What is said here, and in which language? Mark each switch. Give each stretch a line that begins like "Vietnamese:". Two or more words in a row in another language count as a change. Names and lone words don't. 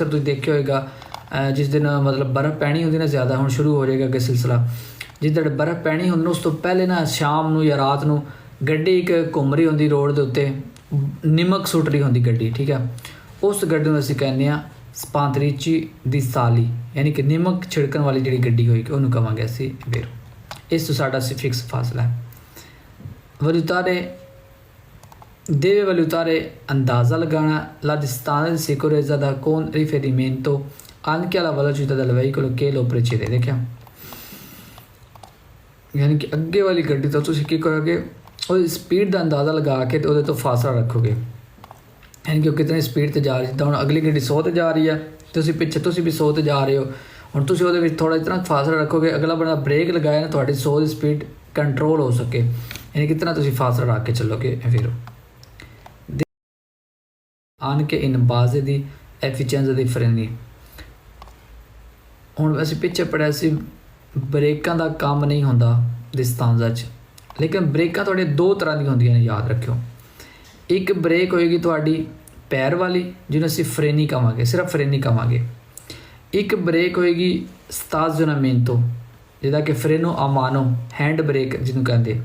Punjabi: ਅਕਸਰ ਤੁਸੀਂ ਦੇਖਿਆ ਹੋਏਗਾ ਜਿਸ ਦਿਨ ਮਤਲਬ ਬਰਫ਼ ਪੈਣੀ ਹੁੰਦੀ ਨਾ ਜ਼ਿਆਦਾ, ਹੁਣ ਸ਼ੁਰੂ ਹੋ ਜਾਏਗਾ ਅੱਗੇ ਸਿਲਸਿਲਾ, ਜਿਸ ਦਿਨ ਬਰਫ਼ ਪੈਣੀ ਹੁੰਦੀ ਉਸ ਤੋਂ ਪਹਿਲੇ ਨਾ ਸ਼ਾਮ ਨੂੰ ਜਾਂ ਰਾਤ ਨੂੰ ਗੱਡੀ ਇੱਕ ਘੁੰਮ ਰਹੀ ਹੁੰਦੀ ਰੋਡ ਦੇ ਉੱਤੇ, ਨਿਮਕ ਸੁੱਟ ਰਹੀ ਹੁੰਦੀ ਗੱਡੀ, ਠੀਕ ਹੈ। ਉਸ ਗੱਡੀ ਨੂੰ ਅਸੀਂ ਕਹਿੰਦੇ ਹਾਂ ਸਪਾਂਤਰੀਚੀ ਦੀ ਸਾਲੀ, ਯਾਨੀ ਕਿ ਨਿਮਕ ਛਿੜਕਣ ਵਾਲੀ ਜਿਹੜੀ ਗੱਡੀ ਹੋਏਗੀ ਉਹਨੂੰ ਕਹਾਂਗੇ ਅਸੀਂ ਫਿਰ। ਇਸ ਤੋਂ ਸਾਡਾ ਫਿਕਸ ਫਾਸਲਾ ਹੈ।
Italian: deve valutare
Punjabi: ਅੰਦਾਜ਼ਾ ਲਗਾਉਣਾ
Italian: la distanza di sicurezza da con riferimento anche alla velocità del veicolo che lo precede।
Punjabi: ਦੇਖਿਆ, ਯਾਨੀ ਕਿ ਅੱਗੇ ਵਾਲੀ ਗੱਡੀ ਤੋਂ ਤੁਸੀਂ ਕੀ ਕਰੋਗੇ? ਉਹਦੀ ਸਪੀਡ ਦਾ ਅੰਦਾਜ਼ਾ ਲਗਾ ਕੇ ਤੇ ਉਹਦੇ ਤੋਂ ਫਾਸਲਾ ਰੱਖੋਗੇ, ਯਾਨੀ ਕਿ ਉਹ ਕਿਤਨੀ ਸਪੀਡ ਤੇ ਜਾ ਰਹੀ। ਜਿੱਦਾਂ ਹੁਣ ਅਗਲੀ ਗੱਡੀ 100 ਤੇ ਜਾ ਰਹੀ ਹੈ, ਤੁਸੀਂ ਪਿੱਛੇ ਤੁਸੀਂ ਵੀ 100 ਤੇ ਜਾ ਰਹੇ ਹੋ। ਹੁਣ ਤੁਸੀਂ ਉਹਦੇ ਵਿੱਚ ਥੋੜ੍ਹਾ ਇਤਨਾ ਫਾਸਲਾ ਰੱਖੋਗੇ, ਅਗਲਾ ਬੰਦਾ ਬ੍ਰੇਕ ਲਗਾਇਆ ਨਾ ਤੁਹਾਡੀ 100 ਦੀ ਸਪੀਡ ਕੰਟਰੋਲ ਹੋ ਸਕੇ, ਯਾਨੀ ਕਿਤਨਾ ਤੁਸੀਂ ਫਾਸਲਾ ਰੱਖ ਕੇ ਚੱਲੋਗੇ।
Italian: ਫਿਰ anche in base di efficienza dei freni।
Punjabi: ਹੁਣ ਅਸੀਂ ਪਿੱਛੇ ਪੜਿਆ ਸੀ ਬ੍ਰੇਕਾਂ ਦਾ ਕੰਮ ਨਹੀਂ ਹੁੰਦਾ ਦਿਸਤਾਂਜ਼ਾ 'ਚ, ਲੇਕਿਨ ਬ੍ਰੇਕਾਂ ਤੁਹਾਡੇ 2 ਤਰ੍ਹਾਂ ਦੀਆਂ ਹੁੰਦੀਆਂ ਨੇ, ਯਾਦ ਰੱਖਿਓ। ਇੱਕ ਬ੍ਰੇਕ ਹੋਏਗੀ ਤੁਹਾਡੀ ਪੈਰ ਵਾਲੀ, ਜਿਹਨੂੰ ਅਸੀਂ ਫਰੇਨੀ ਕਹਾਂਗੇ, ਸਿਰਫ ਫਰੇਨੀ ਕਹਾਂਗੇ। ਇੱਕ ਬ੍ਰੇਕ ਹੋਏਗੀ ਸਟਾਜ਼ionamento, ਜਿਹਦਾ ਕਿ
Italian: freno a mano,
English: hand brake
Punjabi: ਜਿਹਨੂੰ ਕਹਿੰਦੇ।